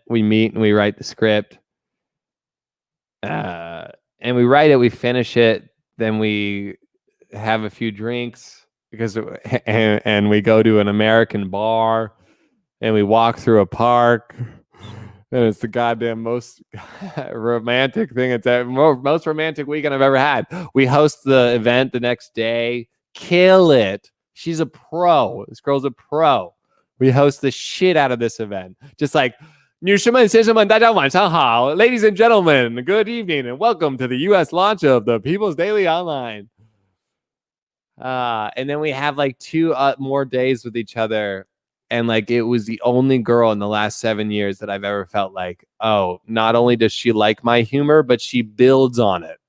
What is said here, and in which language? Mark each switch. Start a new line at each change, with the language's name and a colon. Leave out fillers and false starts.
English: We meet and we write the script. And we write it, we finish it, then we have a few drinks and we go to an American bar and we walk through a park. And it's the goddamn most romantic thing. It's the most romantic weekend I've ever had. We host the event the next day. Kill it. She's a pro. This girl's a pro. We host the shit out of this event. Just like,
Chinese: 女士们,先生们,大家晚上好.
English: Ladies and gentlemen, good evening and welcome to the U.S. launch of the People's Daily Online. And then we have 2 more days with each other. And it was the only girl in the last 7 years that I've ever felt oh, not only does she like my humor, but she builds on it.